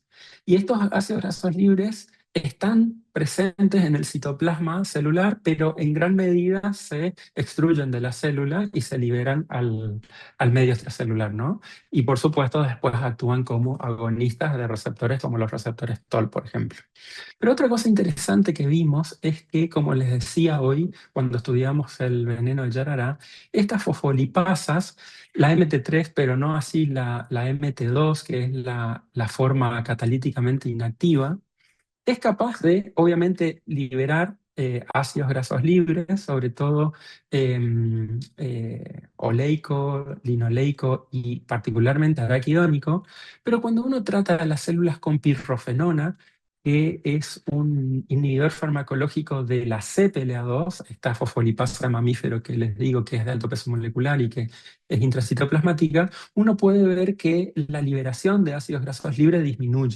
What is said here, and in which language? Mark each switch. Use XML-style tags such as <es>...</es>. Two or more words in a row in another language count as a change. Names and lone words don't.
<es>Y estos ácidos grasos libres están presentes en el citoplasma celular, pero en gran medida se extruyen de la célula y se liberan al medio extracelular, ¿no? Y por supuesto después actúan como agonistas de receptores como los receptores TOL, por ejemplo. Pero otra cosa interesante que vimos es que, como les decía hoy, cuando estudiamos el veneno de Yarará, estas fosfolipasas, la MT3, pero no así la MT2, que es la forma catalíticamente inactiva, es capaz de, obviamente, liberar ácidos grasos libres, sobre todo oleico, linoleico y particularmente araquidónico, pero cuando uno trata a las células con pirrofenona, que es un inhibidor farmacológico de la CPLA2, esta fosfolipasa de mamífero que les digo que es de alto peso molecular y que es intracitoplasmática, uno puede ver que la liberación de ácidos grasos libres disminuye.</es>